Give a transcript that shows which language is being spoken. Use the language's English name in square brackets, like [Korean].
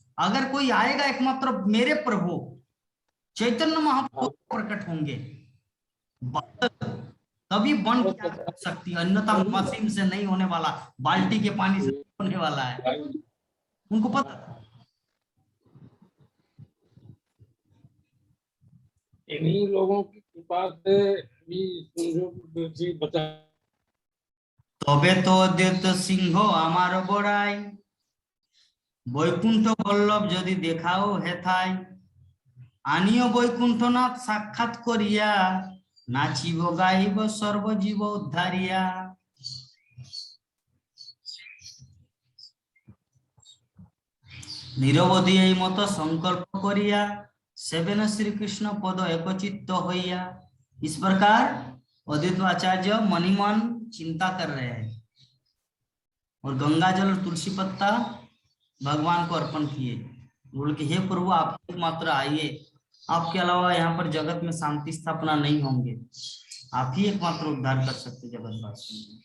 [Hindi] अगर कोई आएगा एकमात्र मेरे प्रभु चैतन्य महाप्रभु प्रकट होंगे तभी वन की आग बुझ सकती है, अन्यथा मशीन से नहीं होने वाला, बाल्टी के पानी से नहीं होने वाला है, उनको पता था। इन्हीं लोगों की कृपा से भी समझो बचा। [Bangla] তবে তো অদ্বৈত সিংহ আমার বড়াই, বৈকুণ্ঠ বল্লভ যদি দেখাও হেথায়, আনিও বৈকুণ্ঠনাথ সাক্ষাৎ করিয়া, নাচিব গাইব সর্বজীব উদ্ধারিয়া। নিরবধি এই মতো সংকল্প করিয়া, সেবেন श्रीकृष्ण पद एकचित्त होइया। [Hindi] इस प्रकार अद्वैत आचार्य मनी मन चिंता कर रहे हैं और गंगा जल और तुलसी पत्ता भगवान को अर्पण किए, बोल के हे प्रभु आप मात्र आइए, आपके अलावा यहाँ पर जगत में शांति स्थापना नहीं होंगे, आप ही एकमात्र उद्धार कर सकते जगतवासी।